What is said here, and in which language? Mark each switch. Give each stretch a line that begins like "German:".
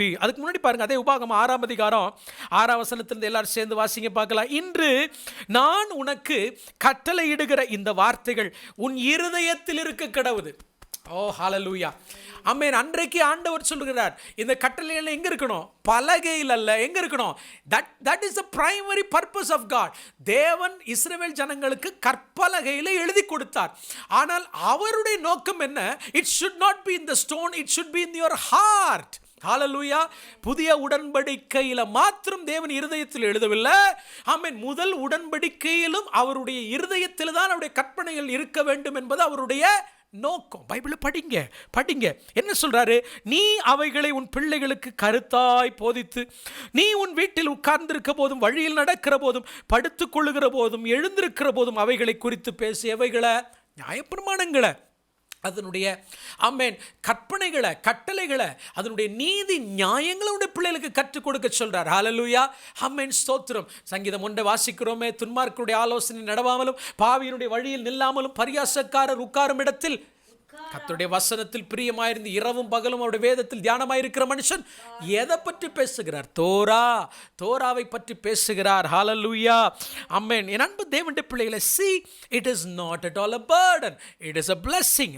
Tamil: அதுக்கு முன்னாடி பாருங்க, அதே உபாகமம் 6ஆம் அதிகாரம் 6ஆம் வசனத்திலிருந்து எல்லாரும் சேர்ந்து வாசிங்க பார்க்கலாம். இன்று நான் உனக்கு கட்டளையிடுகிற இந்த வார்த்தைகள் உன் இருதயத்தில் இருக்க கடவுது. ஓ ஹல்லேலூயா, ஆமென். அன்றைக்கு ஆண்டவர் சொல்கிறார், இந்த கட்டளைகள் எங்க இருக்கணும்? பலகையில் அல்ல. எங்க இருக்கணும்?
English: that is the primary purpose of God.
Tamil: தேவன் இஸ்ரவேல் ஜனங்களுக்கு கற்பலகையில் எழுதி கொடுத்தார். ஆனால் அவருடைய நோக்கம் என்ன?
English: it should not be in the stone, it should be in your heart.
Tamil: ஹல்லேலூயா. புதிய உடன்படிக்கையில மாத்திரம் தேவன் இருதயத்தில் எழுதவில்லை. ஆமென். முதல் உடன்படிக்கையிலும் அவருடைய இருதயத்தில் தான் அவருடைய கற்பனைகள் இருக்க வேண்டும் என்பது அவருடைய நோக்கம். பைபிளை படிங்க. என்ன சொல்றாரு? நீ அவைகளை உன் பிள்ளைகளுக்கு கருத்தாய் போதித்து, நீ உன் வீட்டில் உட்கார்ந்திருக்க போதும், வழியில் நடக்கிற போதும், படுத்துக் கொள்ளுகிற போதும், எழுந்திருக்கிற போதும் அவைகளை குறித்து பேசி, எவைகளை? நியாயப்பிரமாணங்களை, அதனுடைய ஆமென் கற்பனைகளை, கட்டளைகளை, அதனுடைய நீதி நியாயங்களை உடைய பிள்ளைகளுக்கு கற்றுக் கொடுக்க சொல்றார். ஹல்லேலூயா, ஆமென், ஸ்தோத்திரம். சங்கீதம் 1 வாசிக்கிறோமே, துன்மார்க்கருடைய ஆலோசனை நடவாமலும், பாவியினுடைய வழியில் நில்லாமலும், பரியாசக்காரர் உட்காரும் இடத்தில் கர்த்தருடைய வசனத்தில் பிரியமாயிருந்து இரவும் பகலும் அவருடைய வேதத்தில் தியானமாயிருக்கிற மனுஷன் எதை பற்றி பேசுகிறார்? தோராவை பற்றி பேசுகிறார். ஹல்லேலூயா, ஆமென். என் அன்பு தேவனுடைய பிள்ளைகளை,
English: see, it is not at all a burden, it is a blessing.